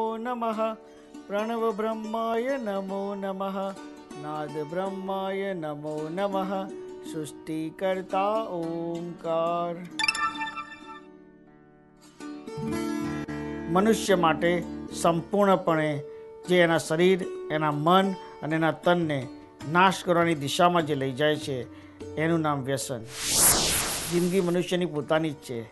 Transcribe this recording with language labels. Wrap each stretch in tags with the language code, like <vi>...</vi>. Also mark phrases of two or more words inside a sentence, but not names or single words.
<sa>नमः प्रणव ब्रह्माय नमो नमः नाद ब्रह्माय नमो नमः सृष्टिकर्ता ओंकार।</sa> <gu>મનુષ્ય માટે સંપૂર્ણપણે જે એના શરીર, એના મન અને એના તનને નાશ કરવાની દિશામાં જે લઈ જાય છે એનું નામ વ્યસન. જિંદગી મનુષ્યની પોતાની જ છે.</gu>